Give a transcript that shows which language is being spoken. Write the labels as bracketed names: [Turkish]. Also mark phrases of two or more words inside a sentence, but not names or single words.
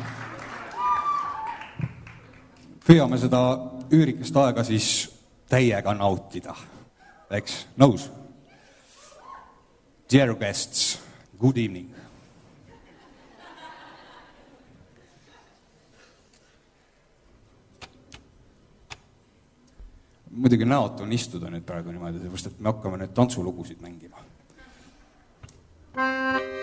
[Estonian] Püüame seda üürikest aega siis teiega nautida. Eks, nõus? [English] Dear guests, good evening. [Estonian] Muidugi näotu on istuda nüüd praegu niimoodi, sest me hakkame nüüd tantsulugusid mängima.